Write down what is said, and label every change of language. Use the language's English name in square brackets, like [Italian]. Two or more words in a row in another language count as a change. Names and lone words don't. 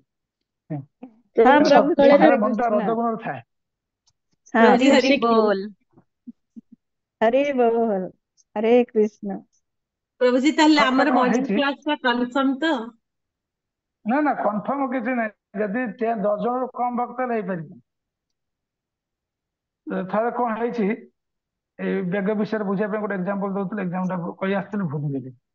[Hindi] हाँ प्रभु जी [Odia] ସବୁବେଳେ [Hindi] हरे [Odia] ମନଟା [Hindi] कृष्ण। [Odia] ରଜଗୁଣରେ ଥାଏ। [Hindi] हाँ हरि हरि बोल। हरे बोल हरे कृष्ण। [Odia] ପ୍ରଭୁଜୀ ତାହେଲେ ଥରେ ଆମର କଣ ମର୍ଣ୍ଣିଂ ହେଇଛି କ୍ଲାସ ଟା କନଫର୍ମ ତ? ନା ନା କନଫର୍ମ କିଛି ନାହିଁ ଯଦି 10 ଜଣରୁ କମ ଭକ୍ତ ହେଲେ ହେଇପାରିବ। ଥରେ କଣ ହେଇଛି, ଏଇ ବେଗ ବିଷୟରେ ବୁଝିବା ପାଇଁ ଗୋଟେ ଏକ୍ସାମ୍ପଲ ଦଉଥିଲି, ଏକ୍ସାମ୍ପଲ ଟା କହି ଆସିଥିଲି ଭୁଲିଗଲି।